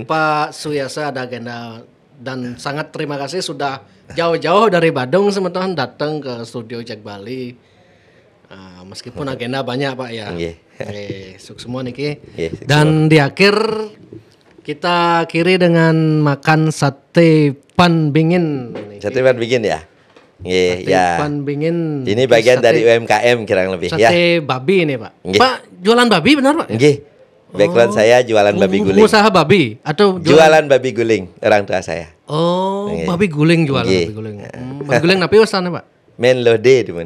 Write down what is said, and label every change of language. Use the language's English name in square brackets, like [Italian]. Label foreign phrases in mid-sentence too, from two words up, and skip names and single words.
[Indonesian] Pak Suyasa ada agenda dan sangat terima kasih sudah jauh-jauh dari Badung teman-teman datang ke studio Jack Bali. Meskipun agenda banyak Pak ya. Sukses semua Niki. Dan di akhir kita akhiri dengan makan sate pan bingin. Sate pan bingin ya. Pan bingin. Ini bagian dari UMKM kurang lebih ya. Sate babi ini Pak. Pak jualan babi benar Pak? Background saya jualan babi guling. Usaha babi atau jualan babi guling orang tua saya. Babi guling jualan babi guling. Babi guling napi usahanya Pak? Men lode teman.